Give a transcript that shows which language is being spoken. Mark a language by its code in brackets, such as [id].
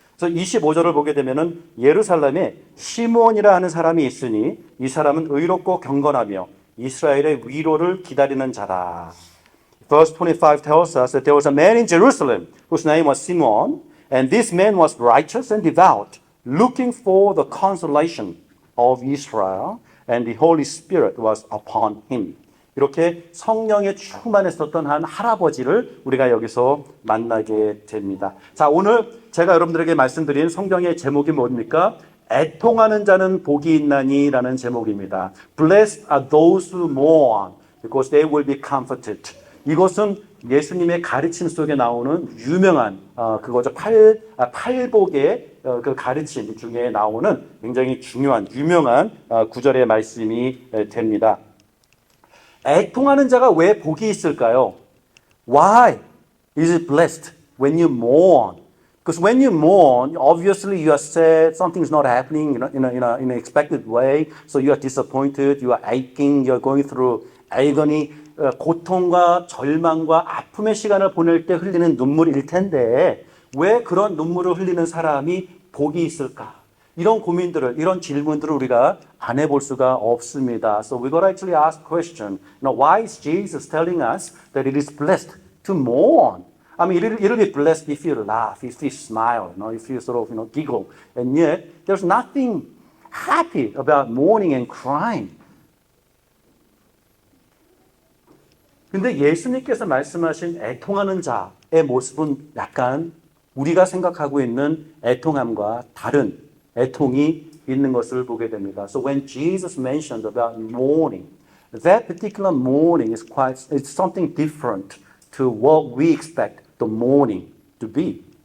[ko] 그래서 25절을 보게 되면은 예루살렘에 시몬이라 하는 사람이 있으니 이 사람은 의롭고 경건하며 이스라엘의 위로를 기다리는 자라. [en] Verse 25 tells us that there was a man in Jerusalem whose name was Simon, and this man was righteous and devout, looking for the consolation of Israel, and the Holy Spirit was upon him. [ko] 이렇게 성령에 충만했었던 한 할아버지를 우리가 여기서 만나게 됩니다. 자, 오늘 제가 여러분들에게 말씀드린 성경의 제목이 뭡니까? 애통하는 자는 복이 있나니라는 제목입니다. [en] Blessed are those who mourn, because they will be comforted. [ko] 이것은 예수님의 가르침 속에 나오는 유명한 그거죠. 팔복의 그 가르침 중에 나오는 굉장히 중요한 유명한 구절의 말씀이 됩니다. 애통하는 자가 왜 복이 있을까요? [en] Why is it blessed when you mourn? Because when you mourn, obviously you are sad, something's not happening in an expected way, so you are disappointed, you are aching, you are going through agony. [ko] 고통과 절망과 아픔의 시간을 보낼 때 흘리는 눈물일 텐데 왜 그런 눈물을 흘리는 사람이 복이 있을까? 이런 고민들을, 이런 질문들을 우리가 안 해볼 수가 없습니다. [en] So we gotta actually ask a question. Why is Jesus telling us that it is blessed to mourn? I mean, it'll be blessed if you laugh, if you smile, if you sort of giggle. And yet, there's nothing happy about mourning and crying. [ko] 근데 예수님께서 말씀하신 애통하는 자의 모습은 약간 우리가 생각하고 있는 애통함과 다른 애통이 있는 것을 보게 됩니다. [en] So when Jesus mentioned about mourning, that particular mourning is it's something different to what we expect the mourning to be.